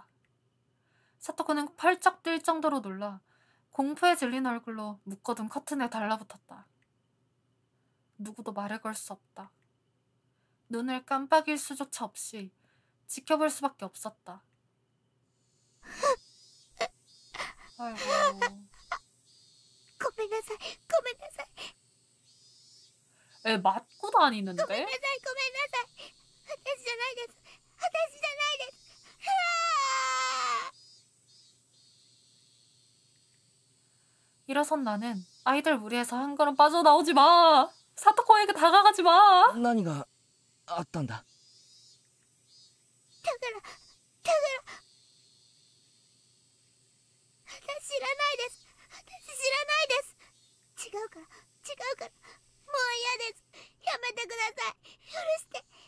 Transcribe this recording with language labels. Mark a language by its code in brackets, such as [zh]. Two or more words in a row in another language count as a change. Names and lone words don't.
[ko] 사토코는 펄쩍 뛸 정도로 놀라 공포에 질린 얼굴로 묶어둔 커튼에 달라붙었다. 누구도 말을 걸 수 없다. 눈을 깜빡일 수조차 없이 지켜볼 수밖에 없었다. 아이고. [ja] ごめんなさい。ごめんなさい。 [ko] 애 맞고 다니는데? [ja] ごめんなさい。ごめんなさい。私じゃないです。私じゃないです。 [ko] 일어선 나는 아이들 무리에서 한 걸음 빠져나오지 마! 사토코에게 다가가지 마! [ja] 何があったんだ？だから私知らないです。私知らないです。違うからもう嫌です。やめてください。許して